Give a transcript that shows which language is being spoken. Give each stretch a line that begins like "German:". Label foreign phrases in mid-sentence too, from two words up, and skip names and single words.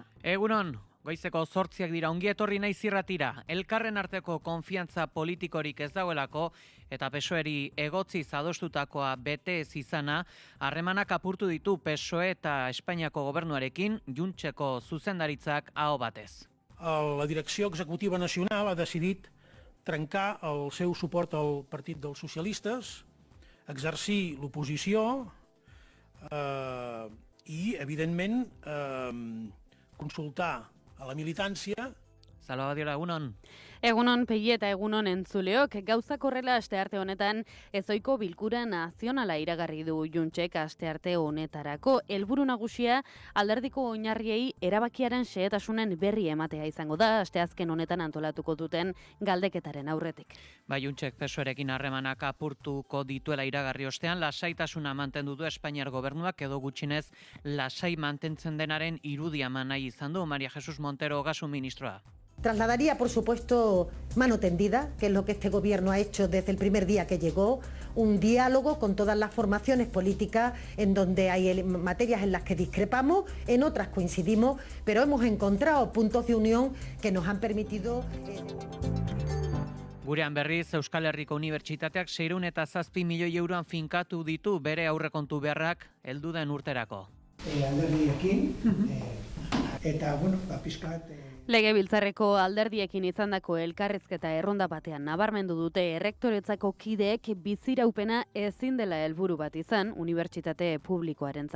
Basque: Egunon, goizeko 8 dira, ongi etorri naiz irratira. Elkarren arteko konfiantza politikorik ez dagoelako eta PSOEri egotziz adostutakoa bete ez izana, harremanak apurtu ditu PSOE eta Espainiako gobernuarekin Juntseko zuzendaritzak aho batez.
Catalan: La direcció executiva nacional ha decidit trencar el seu suport al Partit dels Socialistes, exercir l'oposició i, evidentment, consultar a la militància.
Basque: Salva Badiola, egunon. Egunon Pegi eta egunon entzuleok, gauzak horrela astearte honetan ezoiko bilkura nazionala iragarri du Juntsek astearte honetarako. Helburu nagusia alderdiko oinarriei erabakiaren xehetasunen berri ematea izango da asteazken honetan antolatuko duten galdeketaren aurretik. Bai, Juntsek PSOErekin harremanak apurtuko dituela iragarri ostean, lasaitasuna mantendu du Espainiar gobernuak edo gutxinez lasai mantentzen denaren irudia eman nahi izan du María Jesús Montero Ogasun ministroa.
Spanish: Trasladaría, por supuesto, mano tendida, que es lo que este gobierno ha hecho desde el primer día que llegó, un diálogo con todas las formaciones políticas en donde hay materias en las que discrepamos, en otras coincidimos, pero hemos encontrado puntos de unión que nos han permitido...
Basque: Gurean berriz, Euskal Herriko Unibertsitateak 607 milioi euroan finkatu ditu bere aurrekontu beharrak heldu den urterako. Alderdiekin, eta, bueno, pizkat... Legebiltzarreko alderdiekin izandako elkarrizketa erronda batean nabarmendu dute errektoretzako kideek biziraupena ezin dela helburu bat izan unibertsitate publikoarentzat.